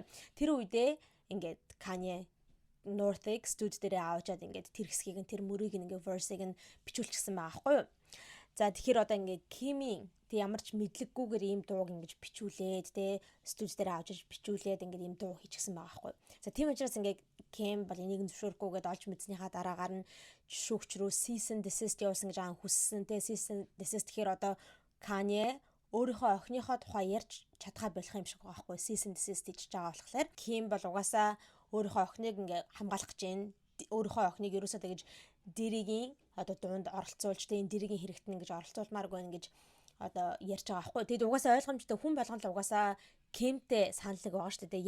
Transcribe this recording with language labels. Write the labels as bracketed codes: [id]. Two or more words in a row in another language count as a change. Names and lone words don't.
[mn] Тэр үедээ ингээд Kanye North X студ дээр аваачаад ингээд тэр хэсгийг нь тэр мөрийг ингээд verse-ыг нь бичүүлчихсэн байгаа байхгүй юу. За тэгэхээр одоо ингээд Kimi тэг ямар ч мэдлэггүйгээр ийм дууг ингэж бичүүлээд тэ студ дээр авчиж бичүүлээд ингээд ийм дуу хийчихсэн байгаа байхгүй юу. За тийм учраас ингээд Kim бол энийг зөвшөөрөхгүйгээд олж мэдснийхаа дараагаар нь шүүгч рүү [en] cease and desist [mn] явуулсан гэж хүссэн тэ [en] cease and desist [mn] гэхээр одоо Kanye өөрийнхөө охиныхоо тухай ярьж чадхаа болох юм шиг байгаа байхгүй [en] cease and desist [mn] хийж байгаа болохоор Kim бол угаасаа өөрийнхөө охиныг ингээ хамгаалах гэж байна. Өөрийнхөө охиныг ерөөсөө тэгэж дэрийн одоо дунд оролцуулж тэ энэ дэрийн хэрэгтэн ингэж оролцуулмаар байна гэж одоо ярьж байгаа байхгүй. Тэгэд угаасаа ойлгомжтой хүн болгоно л угаасаа Kimтэй саналыг байгаа шүү дээ.